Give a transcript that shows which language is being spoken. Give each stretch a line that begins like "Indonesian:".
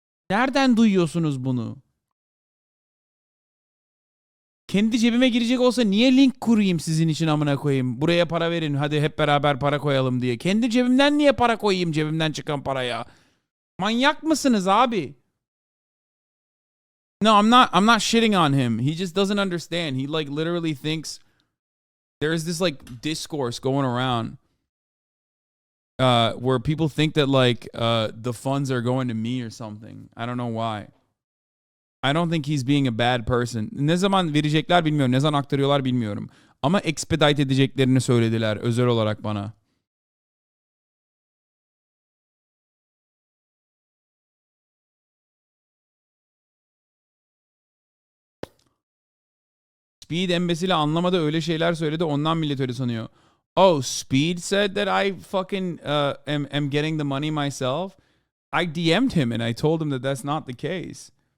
Turkish: Nereden duyuyorsunuz bunu? Kendi cebime girecek olsa niye link kurayım sizin için amına koyayım? Buraya para verin, hadi hep beraber para koyalım diye. Kendi cebimden niye para koyayım, cebimden çıkan paraya? Manyak mısınız abi?
English: No, I'm not shitting on him. He just doesn't understand. He like literally thinks there's this like discourse going around where people think that like the funds are going to me or something. I don't know why. I don't think he's being a bad person.
Turkish: Ne zaman verecekler bilmiyorum. Ne zaman aktarıyorlar bilmiyorum. Ama expedite edeceklerini söylediler özel olarak bana. Speed embesili anlamadı, öyle şeyler söyledi, ondan millet öyle sanıyor.
English: Oh, Speed said that I fucking am getting the money myself. I DM'd him and I told him that that's not the case.